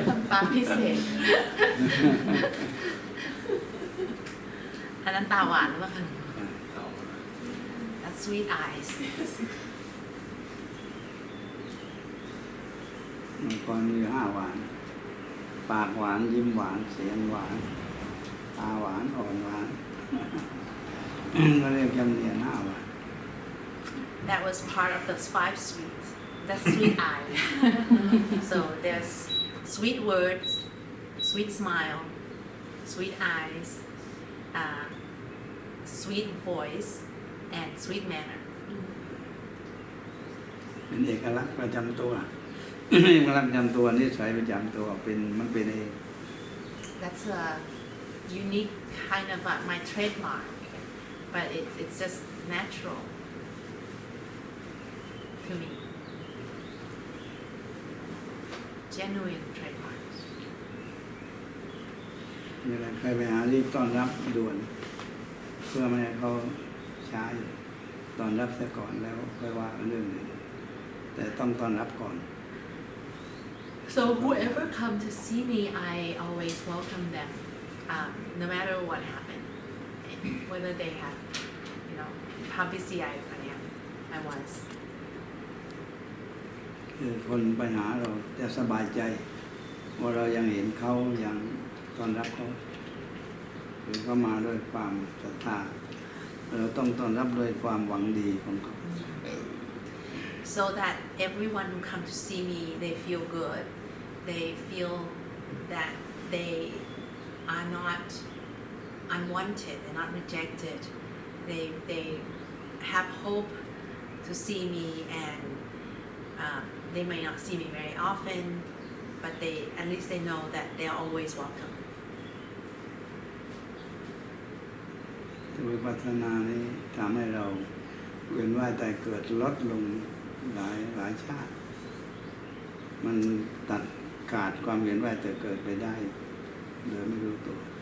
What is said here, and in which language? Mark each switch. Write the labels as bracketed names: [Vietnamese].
[Thai] ตาพิเศษ อันนั้นตาหวานหรือเปล่าคะ [English] That's sweet eyes. [Thai] มันก็มี5 หวาน ปากหวานยิ้มหวานเสียงหวานตาหวานอ่อนหวาน ก็เรียกจำเนียน5 หวาน [English] That was part of the 5 sweets. That's sweet eyes. So there's sweet words, sweet smile, sweet eyes, sweet voice, and sweet manner. [Thai] เป็นเอกลักษณ์ประจำตัว เอกลักษณ์ประจำตัวนิสัยประจำตัวมันเป็นเอง [English] That's a unique kind of my trademark, but it's just natural to me. Genuine trademark. [Thai] เวลาใครไปหารีบต้อนรับด่วน เพื่อไม่ให้เขาช้าอยู่ต้อนรับซะก่อนแล้วค่อยว่ากันเรื่องอื่นแต่ต้องต้อนรับก่อน [English] So whoever come to see me, I always welcome them, no matter what happened, whether they have, how busy I was. [Thai] คือคนไปหาเราจะสบายใจว่าเรายังเห็นเขายังต้อนรับเขาหรือเขามาด้วยความศรัทธาเราต้องต้อนรับด้วยความหวังดีของเขา [English] so that everyone who come to see me, they feel good. They feel that they are not unwanted, they're not rejected. They have hope to see me, and they may not see me very often, but at least they know that they are always welcome. [Thai] วิปัสสนานี้ทำให้เราเวียนว่ายตายเกิดลดลงหลายชาติมันตัดขาดความเวียนว่ายตายเกิดไปได้โดยไม่รู้ตัว